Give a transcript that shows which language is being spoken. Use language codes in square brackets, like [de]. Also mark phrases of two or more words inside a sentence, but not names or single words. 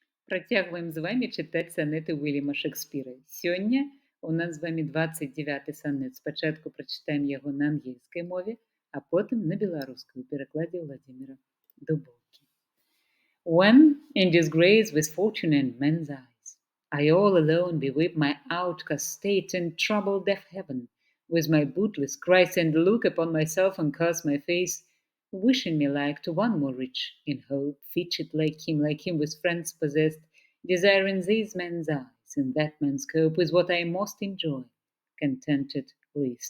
[be] Працягваем з вамі чытаць санеты Уільяма Шекспіра. Сёння у нас з вамі 29 санет. Спачатку прачытаем яго на ангельскай мове, а потым на беларускай у перакладзе Владзіміра Дубоўкі. [en] When in disgrace with fortune and men's eyes, I all alone beweep my outcast state and trouble deaf heaven with my bootless cries and look upon myself and curse my face, wishing me like to one more rich in hope, featured like him with friends possessed, desiring these men's eyes and that man's cope with what I most enjoy, contented least.